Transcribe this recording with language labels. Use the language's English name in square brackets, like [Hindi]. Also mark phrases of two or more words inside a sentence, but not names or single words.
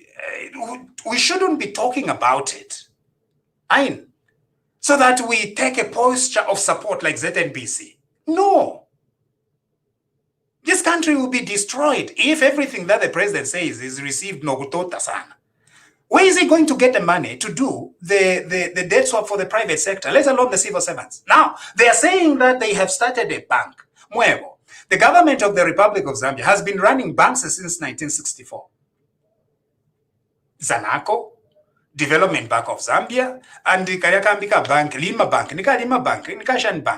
[English] We shouldn't be talking about it. So that we take a posture of support like ZNBC. No. This country will be destroyed if everything that the president says is received [Bemba] no kutota sana. [English] Where is he going to get the money to do the debt swap for the private sector, let alone the civil servants? Now, they are saying that they have started a bank. Mwebo, the government of the Republic of Zambia has been running banks since 1964. Zanaco, Development Bank of Zambia, and the Kariakambika Bank, Lima Bank, Nika Lima Bank, Nikashan Bank.